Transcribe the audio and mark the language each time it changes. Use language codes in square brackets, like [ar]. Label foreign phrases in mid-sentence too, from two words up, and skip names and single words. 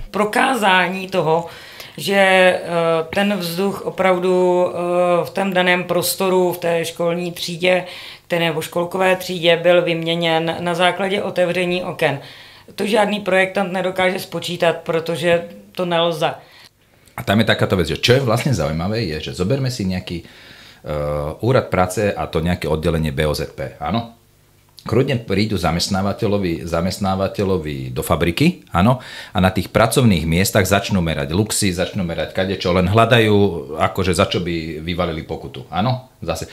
[cs] Prokázání toho, že ten vzduch opravdu v tom daném prostoru, v té školní třídě, nebo školkové třídě byl vyměněn na základě otevření oken. To žádný projektant nedokáže spočítat, protože to nelze. [sk] A tam je takáto vec, že čo je vlastne zaujímavé, je, že zoberme si nejaký úrad práce a to nejaké oddelenie BOZP, áno? Kľudne prídu zamestnávateľovi do fabriky, áno, a na tých pracovných miestach začnú merať luxy, začnú merať kadečo, len hľadajú, akože za čo by vyvalili pokutu, áno, zase.